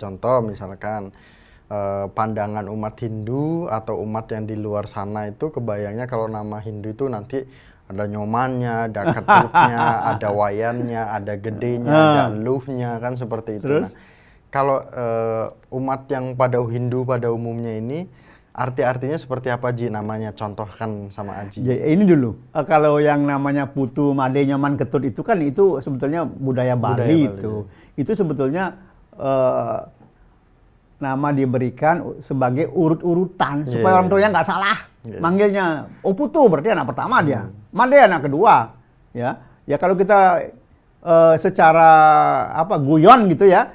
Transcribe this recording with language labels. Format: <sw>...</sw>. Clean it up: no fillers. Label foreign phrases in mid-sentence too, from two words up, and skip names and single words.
<id>Contoh misalkan pandangan umat Hindu atau umat yang di luar sana itu kebayangnya kalau nama Hindu itu nanti ada nyomannya, ada ketuknya, ada wayannya, ada gedenya, ada eluhnya, kan seperti itu. Terus? Nah, kalau umat yang pada Hindu pada umumnya ini arti-artinya seperti apa, Ji? Namanya contohkan sama Aji. Ya, ini dulu. Kalau yang namanya putu, made, nyoman, ketut itu kan itu sebetulnya budaya Bali itu. Itu sebetulnya nama diberikan sebagai urut-urutan supaya orang tuanya nggak salah manggilnya. Oh, putu berarti anak pertama dia, made anak kedua. Ya kalau kita secara guyon gitu ya.</id>